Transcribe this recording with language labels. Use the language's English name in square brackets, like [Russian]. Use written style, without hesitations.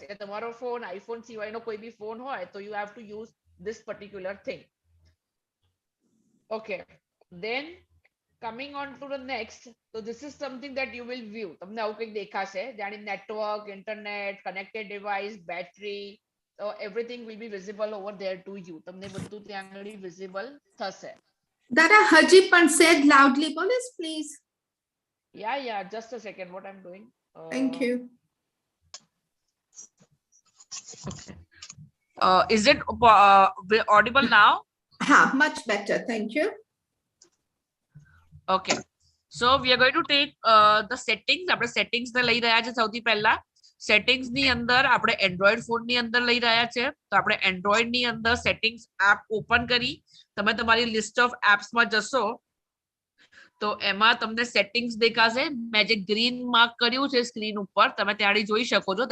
[Gujarati] એટલે તમારો phone iPhone સિવાયનો કોઈ બી phone હોય તો [English] you have to use this particular thing. Okay. Then coming on to the next, so this is something that you will view. [Gujarati] તમને આવું કંઈક દેખાશે જાણે [English] network, internet, connected device, battery, so everything will be visible over there to you. [Gujarati] તમને બધું ત્યાં આગળ visible થશે. [English] Tara, haji pan said loudly, police, please. Yeah, just a second. What I'm doing. Thank you. Is it audible now? Much better. Thank you. Okay. So we are going to take the settings. [Gujarati] આપણે settings ને લઈ રહ્યા છે સૌથી પહેલા. Settings ની અંદર આપણે Android phone ની અંદર લઈ રહ્યા છે. તો આપણે Android ની અંદર settings app open કરી. તમે તમારી list of apps માં જશો તો એમાં તમને settings દેખાશે. મેં જે green mark કર્યું છે સ્ક્રીન ઉપર તમે ત્યાંથી જોઈ શકો છો.